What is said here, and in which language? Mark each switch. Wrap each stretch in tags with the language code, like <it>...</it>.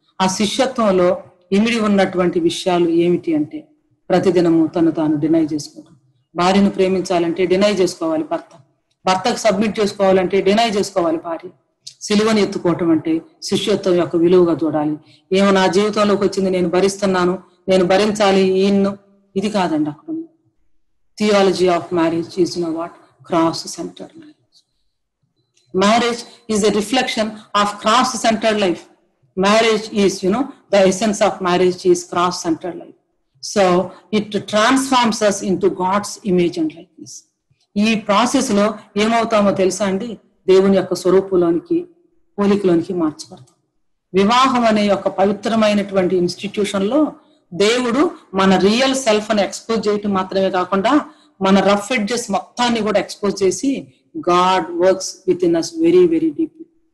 <te>ఆ శిష్యత్వంలో ఇమిడి ఉన్నటువంటి విషయాలు ఏమిటి అంటే, ప్రతిదినము తను తాను డినై చేసుకోవడం. భార్యను ప్రేమించాలంటే డినై చేసుకోవాలి భర్త, భర్తకు సబ్మిట్ చేసుకోవాలంటే డినై చేసుకోవాలి భార్య. సిలువని ఎత్తుకోవటం అంటే శిష్యత్వం యొక్క విలువగా చూడాలి. ఏమో నా జీవితంలోకి వచ్చింది, నేను భరిస్తున్నాను, నేను భరించాలి ఈయన్ను, ఇది కాదండి. అక్కడ</te> <en>theology of marriage is, what? Cross-centered marriage. Marriage is a reflection of cross-centered life. Marriage is, the essence of marriage is cross-centered life. So it transforms us into God's image and likeness.</en> <te>ఈ process లో ఏమవుతామో తెలుసా అండి? దేవుని యొక్క స్వరూపులోనికి, పోలికలోనికి మార్చబడతాం. వివాహం అనే యొక్క పవిత్రమైనటువంటి ఇన్స్టిట్యూషన్ లో దేవుడు మన రియల్ సెల్ఫ్ అని ఎక్స్పోజ్ చేయటం మాత్రమే కాకుండా మన రఫ్ ఎడ్జెస్ మొత్తాన్ని కూడా ఎక్స్పోజ్ చేసి</te> <en>God works with in us very very deeply.</en>